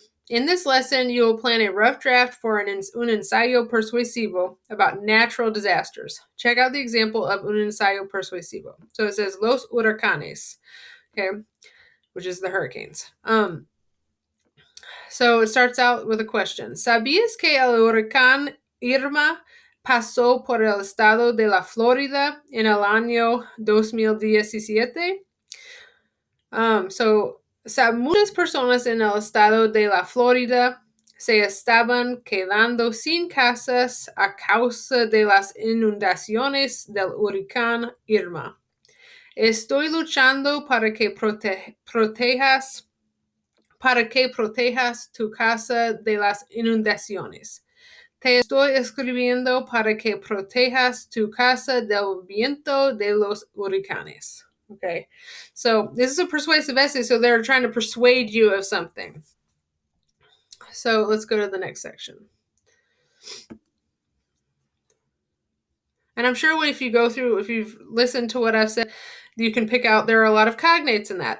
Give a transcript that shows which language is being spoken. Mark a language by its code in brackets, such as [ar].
[en] In this lesson, you will plan a rough draft for [es] un ensayo persuasivo [en] about natural disasters. Check out the example of [es] un ensayo persuasivo. [en] So it says [es] los huracanes, [en] okay, which is the hurricanes. So it starts out with a question. [es] ¿Sabías que el huracán Irma pasó por el estado de la Florida en el año 2017? Muchas personas en el estado de la Florida se estaban quedando sin casas a causa de las inundaciones del huracán Irma. Estoy luchando para que protejas tu casa de las inundaciones. Te estoy escribiendo para que protejas tu casa del viento de los huracanes. [en] Okay, so this is a persuasive essay, so they're trying to persuade you of something. So let's go to the next section. And I'm sure if you've listened to what I've said, you can pick out there are a lot of cognates in that.